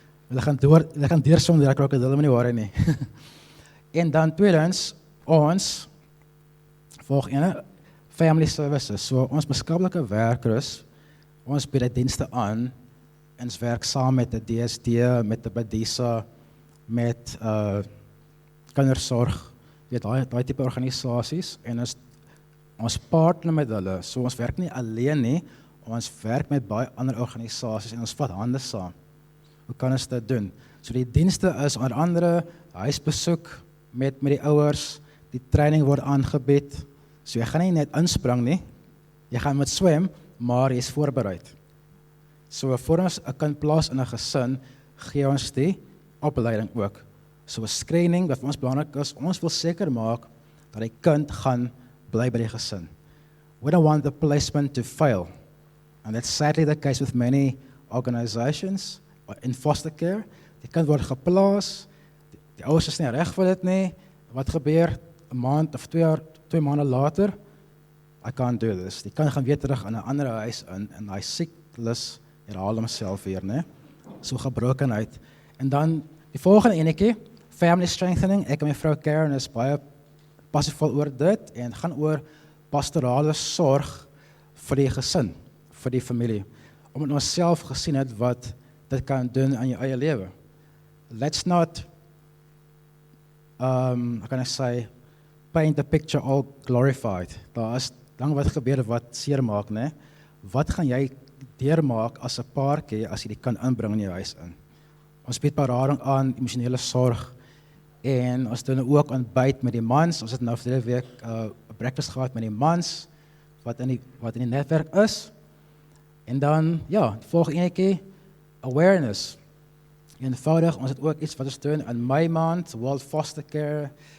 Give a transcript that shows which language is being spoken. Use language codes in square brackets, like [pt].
[af] Hulle gaan deur sonder die krokodille nie worry nie. En dan tweedens ons volg ene family services. So ons maatskaplike werkers, ons bied die dienste aan. Ons werk saam met die DSD, met die Badisa, met kindersorg, daai tipe organisasies en ons partner met hulle. So ons werk nie alleen nie, ons werk met baie ander organisasies en ons vat hande saam. Hoe kan ons dit doen? So die dienste is onder andere huisbesoek met die ouers, die training word aangebied. So jy gaan nie net inspring nie, jy gaan met swem, maar jy is voorbereid. So voor ons 'n kind plaas in 'n gesin, gee ons die opleiding ook. So 'n screening wat vir ons belangrik is, ons wil seker maak dat die kind gaan bly by die gesin. [en] We don't want the placement to fail. And that's sadly the case with many organizations in foster care. [af] Die kind word geplaas, die ouers is nie reg vir dit nie. Wat gebeur 'n maand of 2 maande later? [en] I can't do this. [af] Die kind gaan weer terug in 'n ander huis in en hy siklus herhaal homself weer, né? So gebrokenheid. En dan die volgende enetjie, family strengthening. Ek en my vrou Karen is baie passievol oor dit en gaan oor pastorale sorg vir die gesin, vir die familie. Omdat ons self gesien het wat dit kan doen aan jou eie lewe. [en] Let's not, how can I say, paint the picture all glorified. [af] Daar is lang wat gebeur wat seer maak, né? Wat gaan jy deurmaak as 'n paartjie as jy die kind inbring in jou huis in? Ons bied berading aan, emosionele sorg en ons doen ook ontbyt met die mans. Ons het nou vir 'n week 'n breakfast gehad met die mans wat in die netwerk is. En dan ja, die volgende enetjie, awareness. Eenvoudig, ons het ook iets wat ons doen in May maand, World Foster Care.